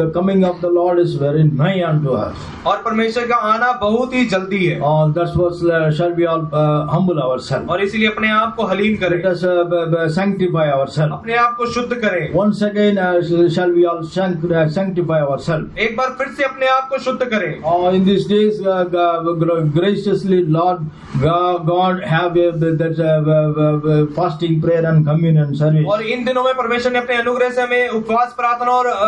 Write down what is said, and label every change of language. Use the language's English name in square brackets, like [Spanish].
[English] The coming of the Lord is very nigh unto us. [Hindi] और परमेश्वर का आना बहुत ही जल्दी है। [English] That's what shall we all humble ourselves. [Hindi] और इसीलिए अपने आप को हलीम करें। [English] Let us sanctify ourselves. [Hindi] अपने आप को शुद्ध करें। [English] Once again shall we all sanctify ourselves. [Hindi] एक बार फिर से अपने आप को शुद्ध करें। [English] In these days, graciously Lord God have that fasting, prayer and communion service. [Hindi] और इन दिनों में परमेश्वर ने अपने अनुग्रह से हमें उपवास, प्रार्थना और